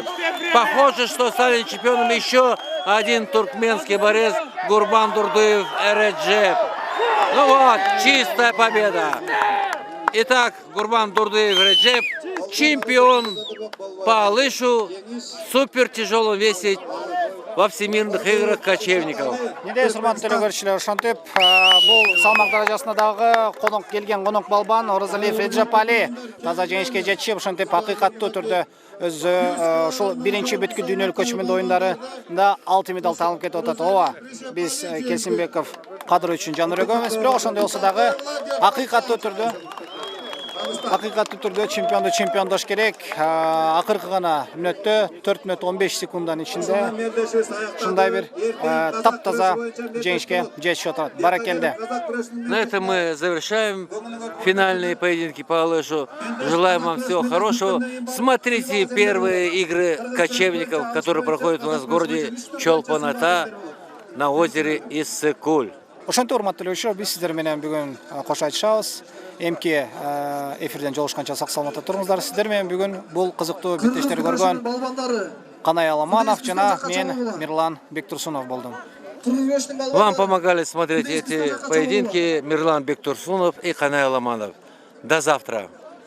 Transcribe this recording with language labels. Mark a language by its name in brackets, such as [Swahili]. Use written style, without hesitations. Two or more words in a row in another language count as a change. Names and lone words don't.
[Russian] Похоже, что стали чемпионом еще один туркменский борец Гурбандурдыев Реджеп. Ну вот, чистая победа. Итак, Гурбандурдыев Реджеп чемпион по Алышу в супертяжелом весе во всемирных играх кочевников. [Kyrgyz] Недейсиз, урматтуу көрүүчүлөр, ошентип бул салмак даражасына дагы келген конок балбан Оразалиев Реджепали таза жеңишке жетишип, ошентип акыйкаттуу түрдө өзү ушул биринчи бүткүл дүйнөлүк көчмөндөр оюндарында алтын медаль алып кетип атат. Ооба, биз Келсинбеков Кадыр үчүн жан өрөгөбүз, бирок ошондой болсо дагы акыйкаттуу түрдө Акыйкаттуу түрдө чемпионду чемпиондош керек. Акыркы гана мүнөттө 4 мүнөт 15 секунддун ичинде ушундай бир таптаза жеңишке жетишип атат. Баракелде. [Russian] На этом мы завершаем финальные поединки по Алышу. Желаем вам всего хорошего. Смотрите первые игры кочевников, которые проходят у нас в городе Чолпон-Ата на озере Иссык-Куль. [Kyrgyz] Ошентип урматтуу эле, биз сиздер менен бүгүн кош айтышабыз. Эмки эфирден жолугушканча сак саламатта туруңуздар. Сиздер менен бүгүн бул кызыктуу беттештер көргөн Канай Аламанов жана мен Мирлан Бектурсунов болдум. [Russian] Вам помогали смотреть эти поединки Мирлан Бектурсунов и Канай Аламанов. До завтра.